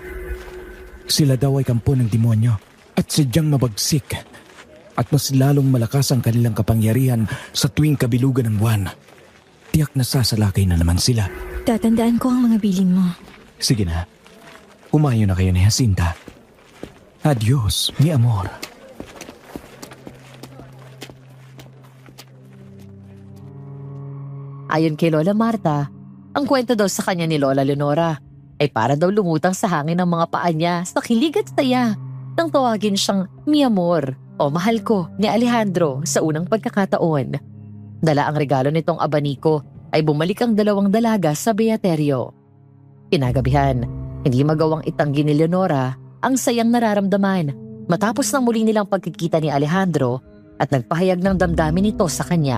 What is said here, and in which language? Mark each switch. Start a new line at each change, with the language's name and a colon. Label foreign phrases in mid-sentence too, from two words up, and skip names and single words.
Filipino: Sila daw ay kampo ng demonyo at sadyang mabagsik at mas lalong malakas ang kanilang kapangyarihan sa tuwing kabilugan ng buwan. Tiyak na sasalakay na naman sila. Tatandaan ko ang mga bilin mo. Sige na, humayo na kayo ni Jacinta.
Spanish: Adios, mi amor.
Filipino: Ayon kay Lola Marta, ang kwento daw sa kanya ni Lola Leonora ay para daw lumutang sa hangin ng mga paa niya sa kilig at saya nang tawagin siyang
Spanish: mi amor
Filipino: o mahal ko ni Alejandro sa unang pagkakataon. Dala ang regalo nitong abaniko ay bumalik ang dalawang dalaga sa Beaterio. Kinagabihan, hindi magawang itanggi ni Leonora ang sayang nararamdaman matapos ng muli nilang pagkikita ni Alejandro at nagpahayag ng damdamin nito sa kanya.